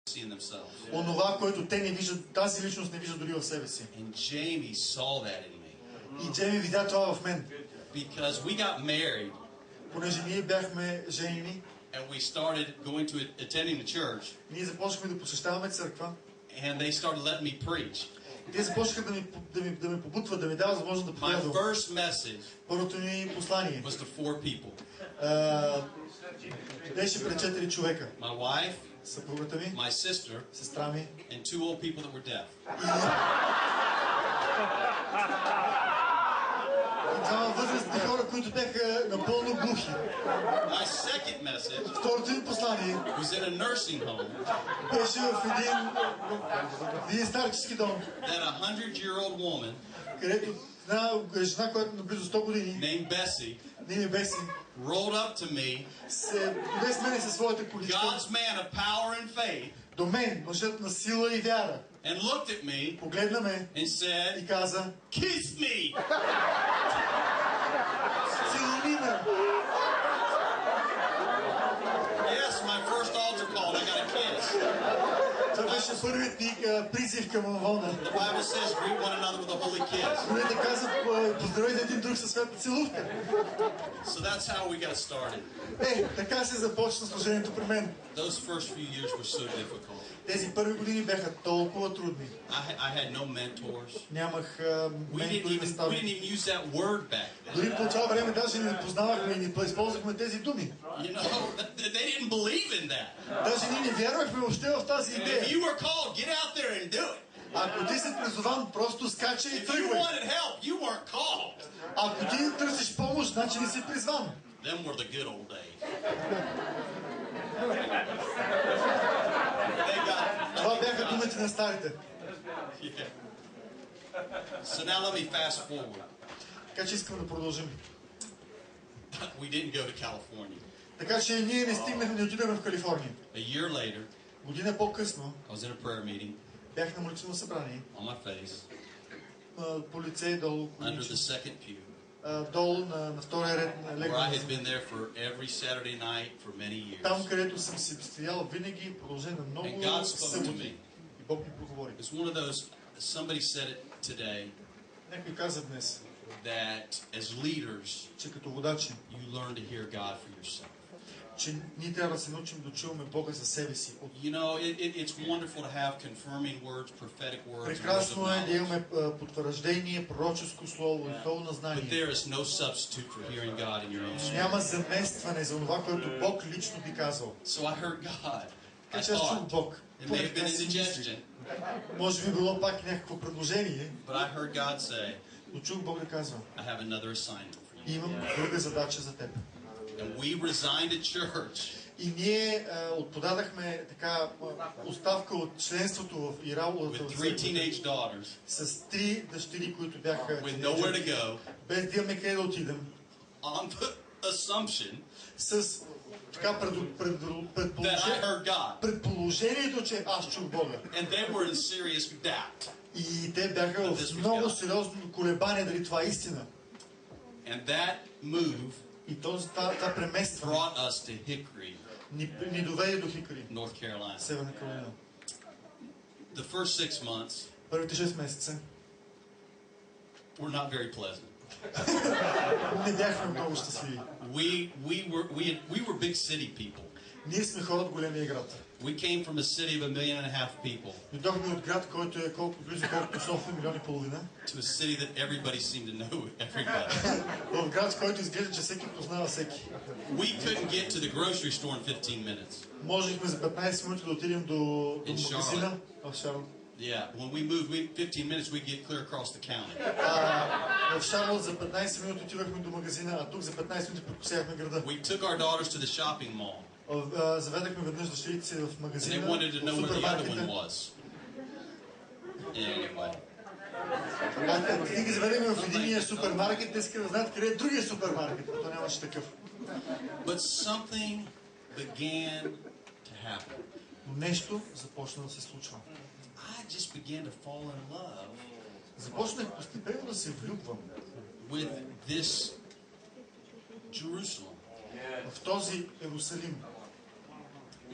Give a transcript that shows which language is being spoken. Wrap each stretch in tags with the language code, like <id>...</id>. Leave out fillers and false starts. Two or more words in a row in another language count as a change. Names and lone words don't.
<en>see in themselves.</en> <bg>Онова, което те не виждат, тази личност не вижда дори в себе си.</bg> <en>And Jamie saw that in me.</en> <bg>И Джейми видя това в мен.</bg> <en>Because we got married.</en> <bg>Понеже ние бяхме женени.</bg> <en>And we started going to attending the church.</en> <bg>Ние започнахме да посещаваме църква.</bg> <en>And they started letting me preach.</en> <bg>Те започнаха да ме побутват, да ми дават възможност да проповядвам.</bg> <en>My first message</en> <bg>Първото ми послание</bg> <en>was to 4 people.</en> <bg>Беше пред 4 човека.</bg> <en>My wife,</en> <bg>съпругата ми,</bg> <en>my sister,</en> <bg>сестра ми,</bg> <en>and 2 old people that were deaf.</en> <bg>И двама възрастни хора, които бяха напълно глухи.</bg> <en>My second message</en> <bg>Второто ми послание</bg> <en>was in a nursing home.</en> <bg>Беше в един старчески дом.</bg> <en>That 100-year-old woman,</en> <bg>където една жена, която на близо 100 години,</bg> <en>named Bessie,</en> <bg>Беси,</bg> <en>rolled up to me,</en> <bg>се дойде с мене със своята количка.</bg> <en>God's man of power and faith,</en> <bg>до мен, мъжът на сила и вяра.</bg> <en>and looked at me,</en> <bg>погледна ме</bg> <en>and said,</en> <bg>и каза,</bg> <en>kiss me.</en> <bg>целуни ме.</bg> <en>Yes, my first altar call, I got a kiss.</en> <bg>Това беше първият ми призив към Авона.</bg> <en>The Bible says, greet one another with a holy kiss.</en> <bg>Библията каза, поздравете един друг със свята целувка.</bg> <en>So that's how we got started.</en> <bg>Така се започна служението при мен.</bg> <en>Those first few years were so difficult.</en> <bg>Тези първи години бяха толкова трудни.</bg> <en>I had no mentors.</en> <bg>Нямах</bg> <en>We didn't even use that word back then.</en> <bg>дори по това време даже не познавахме и не използвахме тези думи.</bg> <en>You know, they didn't believe in that.</en> <bg>Даже ние не вярвахме въобще в тази идея.</bg> <en>If you were called, get out there and do it.</en> <bg>Ако ти си призован, просто скача и</bg> <en>If you</en> <bg>тръгвай.</bg> <en>wanted help, you weren't called.</en> <bg>Ако ти търсиш помощ, значи не си призван.</bg> <en>Them were the good old days.</en> <bg>Това бяха думите на старите.</bg> <en>Yeah. So now let me fast forward.</en> <bg>Така че искам да продължим.</bg> <en>We didn't go to California.</en> <bg>Така че ние не стигнахме, не отидахме в Калифорния.</bg> <en>A year later,</en> <bg>година по-късно,</bg> <en>I was in a prayer meeting.</en> <bg>Бях на молитвено събрание.</bg> <en>On my face.</en> <bg>По лице долу.</bg> <en>Under the second pew.</en> <bg>Долу на втория ред на</bg> <en>Where I had been there for every Saturday night for many years.</en> <bg>Там, където съм си стоял винаги в продължение на много съботи. И Бог ми проговори.</bg> <en>It's one of those. Somebody said it today.</en> <bg>Някой каза днес.</bg> <en>That as leaders,</en> <bg>че като водачи,</bg> <en>you learn to hear God for yourself.</en> <bg>Че ние трябва да се научим да чуваме Бога за себе си.</bg> <en>You know, it's wonderful to have confirming words, prophetic words.</en> <bg>Прекрасно е да имаме потвърждение, пророческо слово и пълно знание.</bg> <en>But there is no substitute for hearing God in your own spirit.</en> <bg>Няма заместване за това, което Бог лично би казал.</bg> <en>So I heard God. I thought</en> <bg>Бог.</bg> <en>It may have been indigestion.</en> <bg>Може би било пак някакво предложение.</bg> <en>But I heard God say,</en> <bg>но чух Бог да казва,</bg> <en>I have another assignment for you.</en> <bg>Имам друга задача за теб.</bg> <en>And we resigned at church.</en> <bg>И ние подадахме така оставка от членството в Ирал с 3 дъщери, които бяха без да имаме къде да отидем.</bg> <en>On the assumption</en> <bg>с така предположението, че аз чух Бога.</bg> <en>And they were in serious doubt.</en> <bg>И те бяха в много сериозно колебание дали това е истина.</bg> <en>And that move</en> <bg>и това преместване</bg> <en>brought us to Hickory,</en> <bg>ни доведе до Хикори,</bg> <en>North Carolina.</en> <bg>Северна Каролина.</bg> <en>The first 6 months</en> <bg>първите 6 месеца</bg> <en>were not very pleasant.</en> <bg>Не бяхме много щастливи.</bg> <en>We were big city people.</en> <bg>Ние сме хора от големия град.</bg> <en>We came from a city of 1.5 million people.</en> <bg>Дойдохме от град, който е колко близо колкото София, 1,5 милиона.</bg> <en>To a city that everybody seemed to know everybody.</en> <bg>В град, който изглежда, че всеки познава всеки.</bg> <en>We couldn't get to the grocery store in 15 minutes.</en> <bg>Можехме за 15 минути да отидем до магазина в Шарлот.</bg> <en>Yeah, when we moved, 15 minutes we get clear across the county.</en> <bg>В Шарлот за 15 минути отивахме до магазина, а тук за 15 минути прекусявахме града.</bg> <en>We took our daughters to the shopping mall.</en> <bg>Заведахме веднъж дъщерите си в магазина.</bg> <en>And they wanted to know where the other one was. Anyway.</en> <bg>Ние ги заведахме в единия супермаркет, те искаха да знаят къде е другия супермаркет, но нямаше такъв.</bg> <en>But something began to happen.</en> <bg>Но нещо започна да се случва.</bg> <en>I just began to fall in love.</en> <bg>Започнах постепенно да се влюбвам.</bg> <en>With this Jerusalem.</en> <bg>В този Иерусалим.</bg>